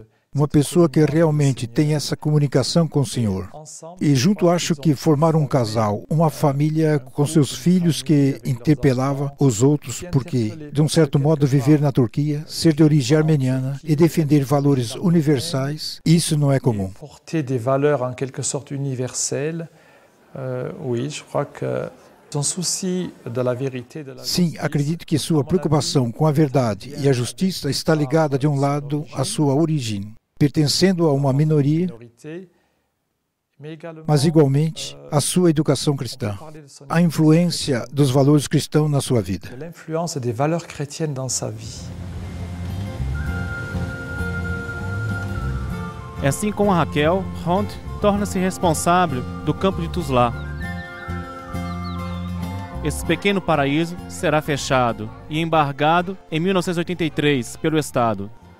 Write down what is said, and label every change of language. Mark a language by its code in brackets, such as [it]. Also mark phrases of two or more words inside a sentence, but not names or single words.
[pt] Uma pessoa que realmente tem essa comunicação com o Senhor. E junto acho que formaram um casal, uma família com seus filhos que interpelava os outros, porque, de um certo modo, viver na Turquia, ser de origem armeniana e defender valores universais, isso não é comum. [fr] Porter des valeurs en quelque sorte universelles, oui, je crois que son souci de la vérité, de la [pt] Sim, acredito que sua preocupação com a verdade e a justiça está ligada, de um lado, à sua origem, pertencendo a uma minoria, mas igualmente à sua educação cristã, a influência dos valores cristãos na sua vida. [fr] L'influence des valeurs chrétiennes dans sa vie. [pt] Assim como a Raquel, Hunt torna-se responsável do campo de Tuzla. Esse pequeno paraíso será fechado e embargado em 1983 pelo Estado.